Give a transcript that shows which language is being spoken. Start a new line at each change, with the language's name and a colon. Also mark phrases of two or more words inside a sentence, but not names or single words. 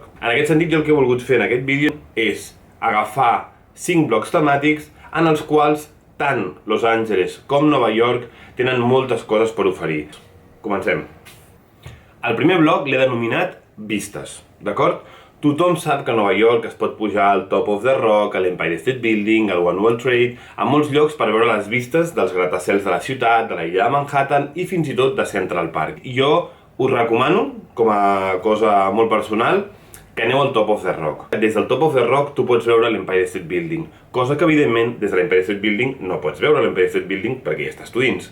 Catalan: En aquest sentit, jo el que he volgut fer en aquest vídeo és agafar 5 blocs temàtics en els quals tant Los Angeles com Nova York tenen moltes coses per oferir. Comencem. El primer bloc l'he denominat vistes, d'acord? Tothom sap que a Nova York es pot pujar al Top of the Rock, a l'Empire State Building, al One World Trade, a molts llocs per veure les vistes dels gratacels de la ciutat, de la illa de Manhattan i fins i tot de Central Park. I jo us recomano, com a cosa molt personal, que aneu al Top of the Rock. Des del Top of the Rock tu pots veure l'Empire State Building, cosa que evidentment des de l'Empire State Building no pots veure l'Empire State Building perquè ja estàs tu dins.